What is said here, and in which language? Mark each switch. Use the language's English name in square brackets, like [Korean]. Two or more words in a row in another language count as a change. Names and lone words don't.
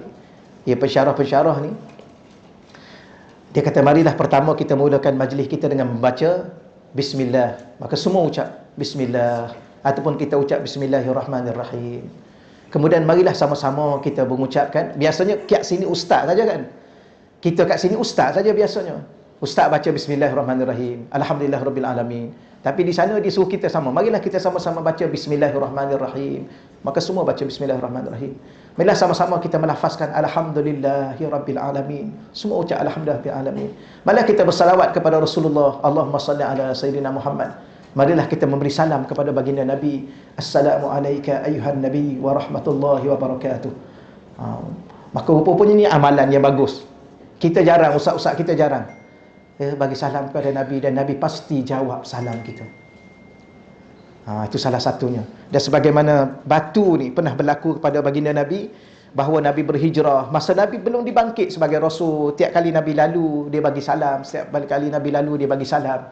[Malay] Ya, pensyarah-pensyarah ni, dia kata, marilah pertama kita mulakan majlis kita dengan membaca Bismillah. Maka semua ucap Bismillah, ataupun kita ucap Bismillahirrahmanirrahim. Kemudian marilah sama-sama kita mengucapkan, biasanya kat sini ustaz saja kan, kita kat sini ustaz saja biasanya. Ustaz baca Bismillahirrahmanirrahim, Alhamdulillahirrabbilalamin. Tapi di sana dia suruh kita sama, marilah kita sama-sama baca Bismillahirrahmanirrahim. Maka semua baca Bismillahirrahmanirrahim. Marilah sama-sama kita melafazkan Alhamdulillahirabbilalamin. Semua ucap Alhamdulillahirabbilalamin. Marilah kita bersalawat kepada Rasulullah, [Arabic] اللهم صل على سيدنا محمد. [Malay] Marilah kita memberi salam kepada baginda Nabi, [Arabic] السلام عليكم أيها النبي ورحمة الله وبركاته. [Malay] Maka rupanya ni amalan yang bagus. Kita jarang, ustaz-ustaz kita jarang, ya, bagi salam kepada Nabi, dan Nabi pasti jawab salam kita. Itu salah satunya. Dan sebagaimana batu ni pernah berlaku kepada baginda Nabi, bahawa Nabi berhijrah, masa Nabi belum dibangkit sebagai Rasul, tiap kali Nabi lalu dia bagi salam, setiap kali Nabi lalu dia bagi salam.